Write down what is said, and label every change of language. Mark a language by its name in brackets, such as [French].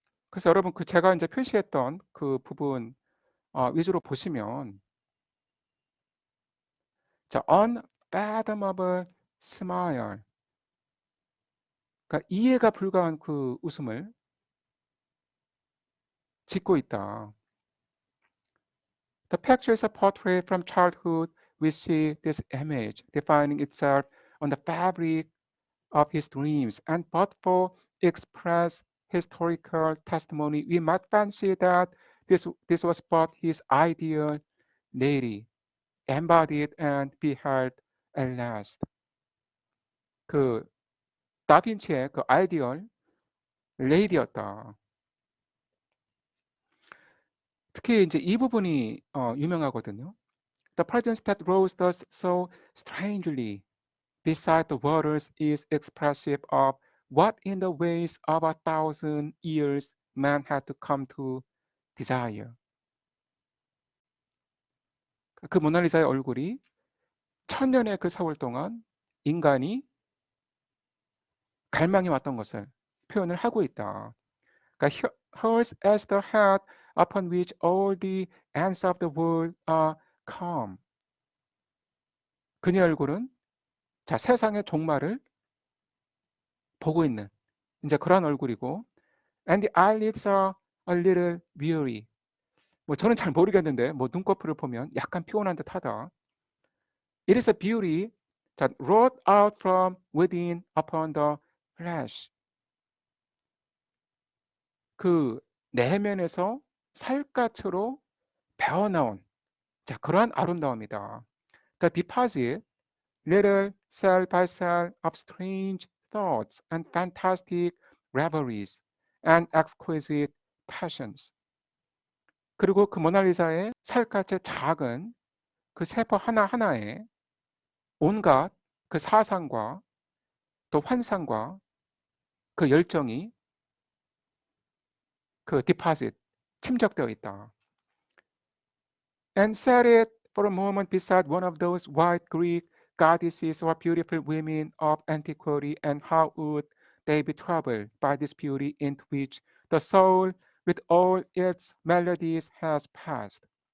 [Korean] 그래서 여러분 그 제가 이제 표시했던 그 부분 위주로 보시면 자, [English] unfathomable smile. [Korean] 그러니까 이해가 불가한 그 웃음을 짓고 있다. [English] The picture is a portrait from childhood. We see this image defining itself on the fabric of his dreams, and but for express historical testimony, we might fancy that this was but his ideal lady, embodied and beheld at last. [Korean] 그 다빈치의 그 아이디얼 레이디였다. 특히 이제 이 부분이 유명하거든요. [English] The presence that rose thus so strangely beside the waters is expressive of what in the ways of 1,000 years man had to come to desire. [Korean] 그 모나리자의 얼굴이 천년의 그 세월 동안 인간이 갈망해 왔던 것을 표현을 하고 있다. 그러니까 [English] hers as the head upon which all the ends of the world are come. [Korean] 그녀의 얼굴은 자 세상의 종말을 보고 있는 이제 그런 얼굴이고 [English] and the eyelids are a little weary. [Korean] 뭐 저는 잘 모르겠는데 뭐 눈꺼풀을 보면 약간 피곤한 듯하다. [English] It is a beauty that wrought out from within upon the flesh. [Korean] 그 내면에서 살갗으로 배어나온 자 그러한 아름다움이다. [English] The deposit, little cell by cell of strange thoughts and fantastic reveries and exquisite passions. [Korean] 그리고 그 모나리자의 살갗의 작은 그 세포 하나하나에 온갖 그 사상과 또 환상과 그 열정이 그 디파짓 침적되어 있다. [English] And set it for a moment beside one of those white Greek goddesses or beautiful women of antiquity, and how would they be troubled by this beauty into which the soul with all its melodies has passed?